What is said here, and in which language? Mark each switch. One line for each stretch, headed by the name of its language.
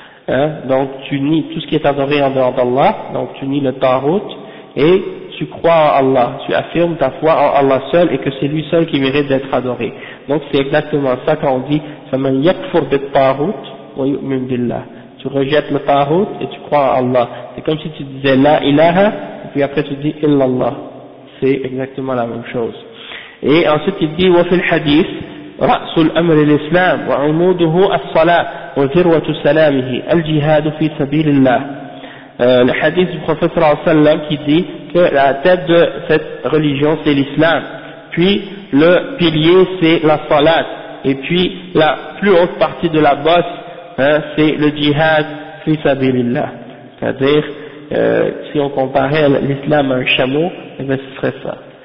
French: Hein, donc tu nies tout ce qui est adoré en dehors d'Allah, donc tu nies le tawhid et tu crois en Allah, tu affirmes ta foi en Allah seul et que c'est lui seul qui mérite d'être adoré. Donc c'est exactement ça quand on dit «
Arabic: فَمَنْ يَكْفُرْ بِالطَّاغُوتِ وَيُؤْمِنْ بِاللَّهِ
French: » Tu rejettes le tawhid et tu crois en Allah. C'est comme si tu disais « La ilaha » et puis après tu dis « Illallah ». C'est exactement la même chose. Et ensuite il dit
Arabic: « وَفِي الْحَدِيثِ رَأْسُ الْأَمْرِ الْإِسْلَامِ وَعُمُودُهُ الصَّلَاةِ وذروة سلامه الجهاد في سبيل الله.
French: الحديث du prophète صلى الله عليه وسلم qui dit que la tête de cette religion c'est l'islam, puis le pilier c'est la salat, et puis la plus haute partie de la bosse c'est le jihad
Arabic: في سبيل الله.
French: C'est-à-dire si on comparait l'islam à un chameau, eh bien ce serait ça.